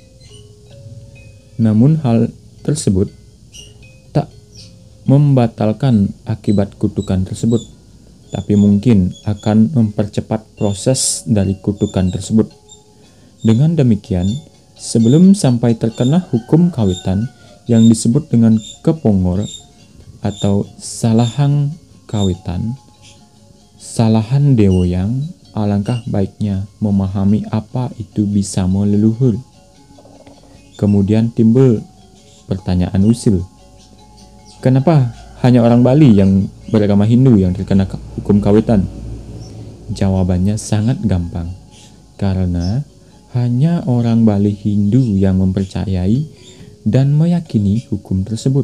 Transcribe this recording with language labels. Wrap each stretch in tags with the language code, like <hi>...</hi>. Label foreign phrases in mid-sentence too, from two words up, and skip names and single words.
<id>Namun hal tersebut tak membatalkan akibat kutukan tersebut, tapi mungkin akan mempercepat proses dari kutukan tersebut. Dengan demikian, sebelum sampai terkena hukum kawitan yang disebut dengan kepongor atau salahang kawitan, salahan dewoyang, alangkah baiknya memahami apa itu bisamo leluhur. Kemudian timbul pertanyaan usil. Kenapa hanya orang Bali yang beragama Hindu yang terkena hukum kawitan? Jawabannya sangat gampang. Karena hanya orang Bali Hindu yang mempercayai dan meyakini hukum tersebut.</id>